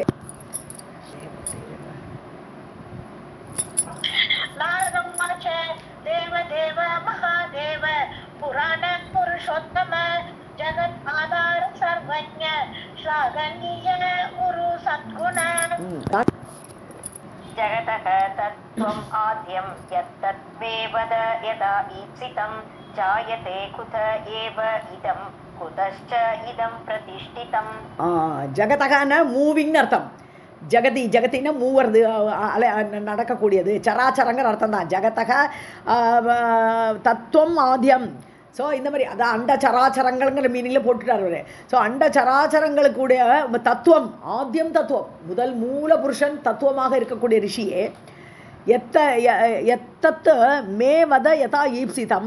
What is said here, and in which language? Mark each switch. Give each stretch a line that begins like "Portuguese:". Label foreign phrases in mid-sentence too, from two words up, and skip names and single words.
Sanskrit: देव देव महादेव पुराण पुरुषोत्तम जगत् आधार सर्वज्ञ श्लाघनीय उरु सद्गुण जगतः तत्त्वम् आद्यं यत्तद्वेवद यदा ईप्सितं जायते कुत एव इदं कुतश्च इदं प्रतिष्ठितम्.
Tamil: ஜகதகன மூவிங்னு அர்த்தம். ஜகதி, ஜகத்தின்னா மூவர்து, நடக்கக்கூடியது, சராச்சரங்கிற அர்த்தம் தான்.
Sanskrit: जगतः तत्त्वम् आद्यम्.
Tamil: ஸோ இந்த மாதிரி அதான் அண்ட சராச்சரங்கள்ங்கிற மீனிங்கில் போட்டுட்டார் அவர். ஸோ அண்ட சராச்சரங்களுக்குடைய தத்துவம், ஆத்தியம் தத்துவம், முதல் மூல புருஷன் தத்துவமாக இருக்கக்கூடிய ரிஷியே,
Sanskrit: एतत्तु मे वद यथा ईप्सितम्.